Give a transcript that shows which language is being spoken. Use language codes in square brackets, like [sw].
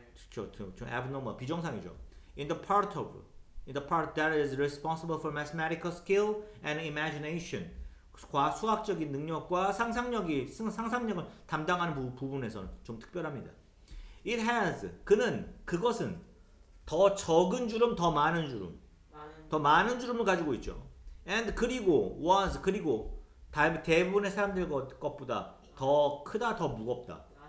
[ko] 좀 abnormal, 비정상이죠. [en] In the part that is responsible for mathematical skill and imagination. [ko] 수학적인 능력과 상상력을 담당하는 부분에서는 좀 특별합니다. [en] It has, [ko] 그것은 더 적은 주름, 더 많은 주름. 더 많은 주름을 가지고 있죠. And 그리고 대부분의 사람들 것보다 더 크다, 더 무겁다.